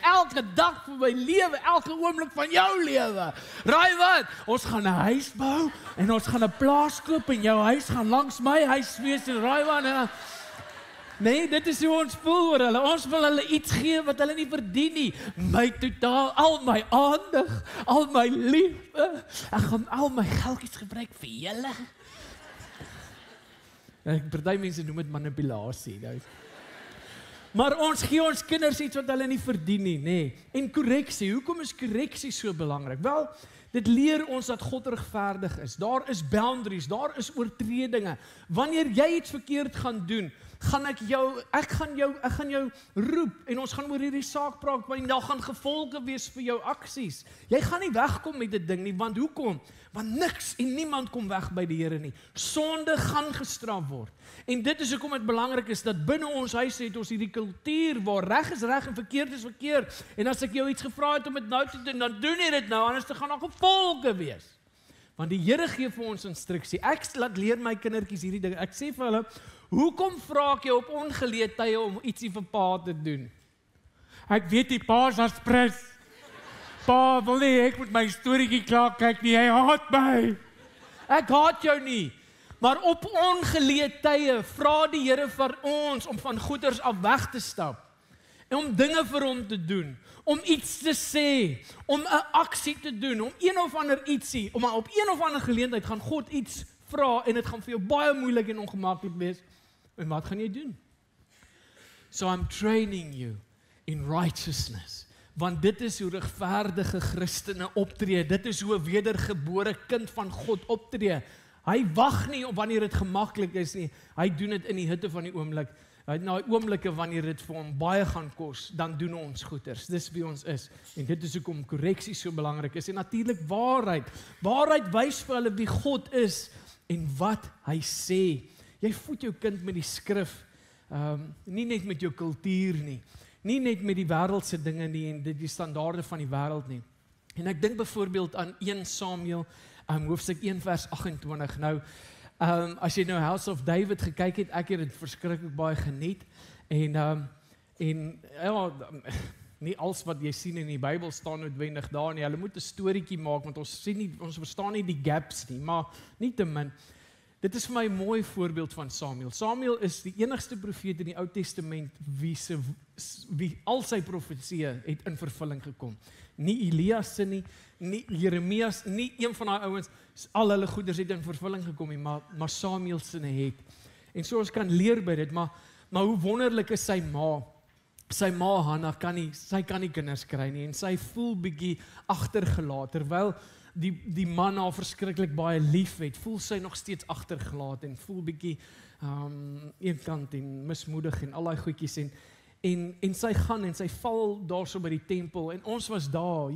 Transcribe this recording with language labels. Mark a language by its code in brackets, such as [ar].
[af] Elke dag van my lewe, elke oomblik van jou lewe. Raai wat? Ons gaan 'n huis bou en ons gaan 'n plaas koop en jou huis gaan langs my huis wees en raai wat? Nee, dit is hoe ons voel oor hulle. Ons wil hulle iets gee wat hulle nie verdien nie. My totaal, al my aandag, al my liefde. Ek gaan al my geldjies gebruik vir julle. Party mense noem dit manipulasie. Nou. Maar ons gee ons kinders iets wat hulle nie verdien nie, nê. En korreksie, hoekom is korreksie so belangrik? Wel, dit leer ons dat God regverdig is. Daar is boundaries, daar is oortredinge. Wanneer jy iets verkeerd gaan doen, ek gaan jou roep en ons gaan oor hierdie saak praat, want daar gaan gevolge wees vir jou aksies. Jy gaan nie wegkom met dit ding nie, want hoekom? Want niks en niemand kom weg by die Here nie. Sonde gaan gestraf word. En dit is hoekom dit belangrik is dat binne ons huis het ons hierdie kultuur waar reg is reg en verkeerd is verkeerd. En as ek jou iets gevra het om dit nou te doen, dan doen jy dit nou, anders gaan daar gevolge wees. Want die Here gee vir ons instruksie. Ek laat leer my kindertjies hierdie ding. Ek sê vir hulle, hoekom vra ek jou op ongeleë tye om ietsie vir pa te doen? Ek weet die pa is as pres. Pa wil nie, ek moet my storieetjie klaar kyk nie, hy haat my. Ek haat jou nie. Maar op ongeleë tye vra die Here vir ons om van goeders af weg te stap. En om dinge vir hom te doen, om iets te sê, om 'n aksie te doen, om een of ander ietsie, om op een of ander geleentheid gaan God iets vra en dit gaan vir jou baie moeilik en ongemaklik wees. En wat gaan jy doen? [en] So I'm training you in righteousness. [af] Want dit is hoe regverdige Christene optree. Dit is hoe 'n wedergebore kind van God optree. Hy wag nie op wanneer dit gemaklik is nie. Hy doen dit in die hitte van die oomblik. Hy het na oomblikke wanneer dit vir hom baie gaan kos, dan doen ons goeders. Dis wie ons is. En dit is hoekom korreksie so belangrik is. En natuurlik waarheid. Waarheid wys vir hulle wie God is en wat hy sê. Jy voed jou kind met die skrif. Nie net met jou kultuur nie. Nie net met die wêreldse dinge nie en die standaarde van die wêreld nie. En ek dink byvoorbeeld aan 1 Samuel, hoofstuk 1 vers 28. Nou, as jy nou House of David gekyk het, ek het dit verskriklik baie geniet. En ja, nie alles wat jy sien in die Bybel staan noodwendig daar nie. Hulle moet 'n storieetjie maak want ons verstaan nie die gaps nie, maar nietemin. Dit is vir my 'n mooi voorbeeld van Samuel. Samuel is die enigste profeet in die Ou Testament wie al sy profetieë het in vervulling gekom. Nie Elias se nie, nie Jeremias, nie een van daai ouens, al hulle goeders het in vervulling gekom nie, maar Samuel se het. En so ons kan leer by dit, maar hoe wonderlik is sy ma. Sy ma Hanna kan nie kinders kry nie en sy voel bietjie agtergelaat terwyl die man haar verskriklik baie lief het, voel sy nog steeds agtergelaat en voel bietjie eenkant en mismoedig en al daai goedjies en sy gaan en sy val daarso by die tempel en ons was daar.